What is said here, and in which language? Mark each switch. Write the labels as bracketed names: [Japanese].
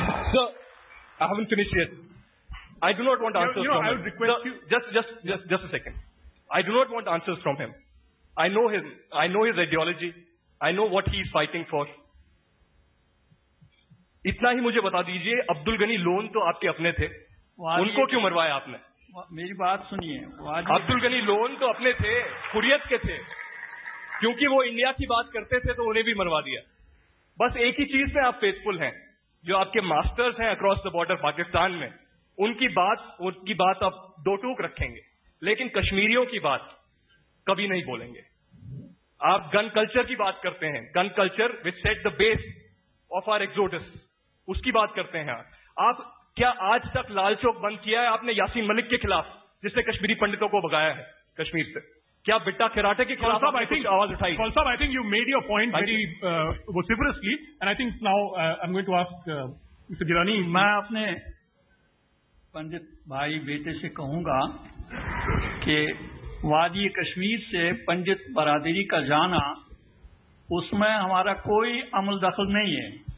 [English] Sir, I haven't finished yet. I do not want answers from him. I would request you. Just a second. I do not want answers from him. I know him. I know his ideology. I know what he is fighting for. [Urdu] اتنا ہی مجھے بتا دیجئے، عبد الغنی loan تو آپ کے اپنے تھے، ان کو کیوں مروایا آپ نے؟ میری بات سنیے. عبد الغنی لون تو اپنے تھے، حریت کے تھے، کیونکہ وہ انڈیا کی بات کرتے تھے تو انہیں بھی مروا دیا. بس ایک ہی چیز میں آپ فیتھفل ہیں، جو آپ کے ماسٹرز ہیں [English] across the border [Urdu] پاکستان میں، ان کی بات آپ 2 ٹوک رکھیں گے، لیکن کشمیریوں کی بات کبھی نہیں بولیں گے. آپ [English] gun culture کی بات کرتے ہیں، gun culture which set the base of our exodus, [Urdu] اس کی بات کرتے ہیں. آپ کیا آج تک لال چوک بند کیا ہے آپ نے یاسین ملک کے خلاف، جس نے کشمیری پنڈتوں کو بھگایا ہے کشمیر سے؟ کیا بٹا کھراٹے کے خلاف آواز اٹھائی؟ [English] Sahib, I think you made your point very vociferously, and I think now I'm going to ask Mr. Gilani. [Urdu] میں اپنے پنڈت بھائی بیٹے سے کہوں گا کہ وادی کشمیر سے پنڈت برادری کا جانا، اس میں ہمارا کوئی عمل دخل نہیں ہے.